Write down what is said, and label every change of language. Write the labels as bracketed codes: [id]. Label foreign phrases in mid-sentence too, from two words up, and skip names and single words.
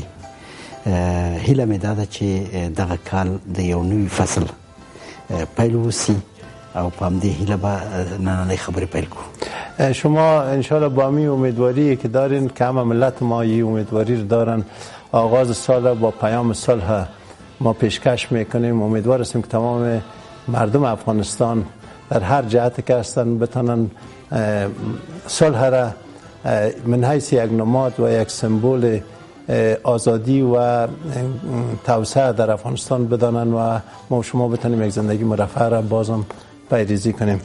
[ps] هیله مې دا ده چې دغه کال د یو نوي فصل پیل وسی او په همدې هیله به نننۍ خبرې پیل کړو. [fa] شما انشاءالله با می امیدواری که دارین که همه ملت ما این امیدواری رو دارن، آغاز سال با پیام صلح ما پیشکش میکنیم. امیدوار هستیم که تمام مردم افغانستان در هر جهت که هستن بتونن صلح را [ar] من حیث [fa] یک نماد و یک سمبل آزادی و توسعه در افغانستان بدانن و ما شما بتونیم یک زندگی مرفه را بازم پیریزی کنیم.